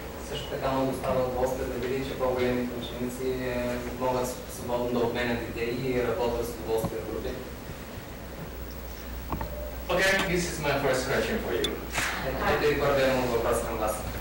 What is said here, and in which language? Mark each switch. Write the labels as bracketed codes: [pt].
[bg] Също така много става удоволствие да види, че по-големите ученици могат свободно да обменят идеи и работят с удоволствие в групи. [en] Okay, this is my first question for you. [bg] Ето и първият му въпрос към вас.